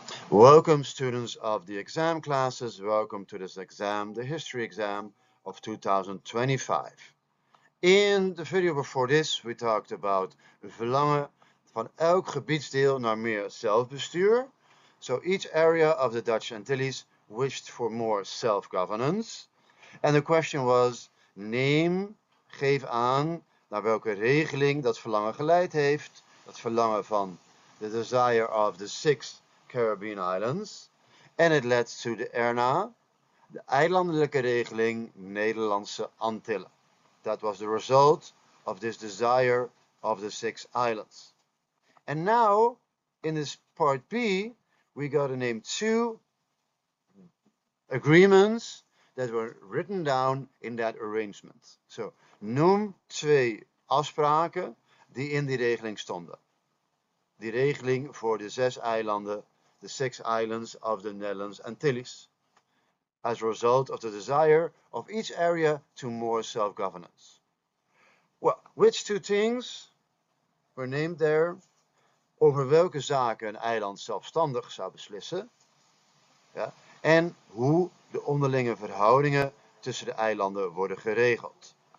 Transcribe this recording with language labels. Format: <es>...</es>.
<en>Welcome students of the exam classes, welcome to this exam, the history exam of 2025. In the video before this we talked about</en> <nl>verlangen van elk gebiedsdeel naar meer zelfbestuur.</nl> <en>So each area of the Dutch Antilles wished for more self-governance. And the question was,</en> <nl>geef aan naar welke regeling dat verlangen geleid heeft. Dat verlangen van</nl> <en>the desire of the 6 Caribbean Islands. And it led to the ERNA, de eilandelijke regeling Nederlandse Antillen. That was the result of this desire of the 6 islands. And now, in this part B, we got to name 2 agreements that were written down in that arrangement.</en> <nl>So, noem 2 afspraken die in die regeling stonden. Die regeling voor de 6 eilanden,</nl> <en>the 6 islands of the Netherlands Antilles, as a result of the desire of each area to more self-governance. Well, which 2 things were named there?</en> <nl>Over welke zaken een eiland zelfstandig zou beslissen. Ja, en hoe de onderlinge verhoudingen tussen de eilanden worden geregeld.</nl>